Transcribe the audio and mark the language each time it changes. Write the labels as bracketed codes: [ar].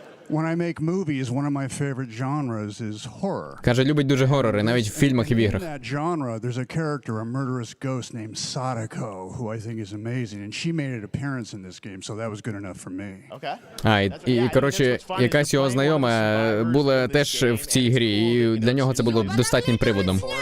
[en] When I make movies, one of my favorite genres is horror. [uk] Каже, любить дуже горори, навіть в фільмах і в іграх. [en] In that genre, there's a character, a murderous ghost named Sadako, who I think is amazing, and she made an appearance in this game, so that was good enough for me. Okay. [uk] Коротше, якась його знайома була теж в цій грі, і для нього це було достатнім приводом.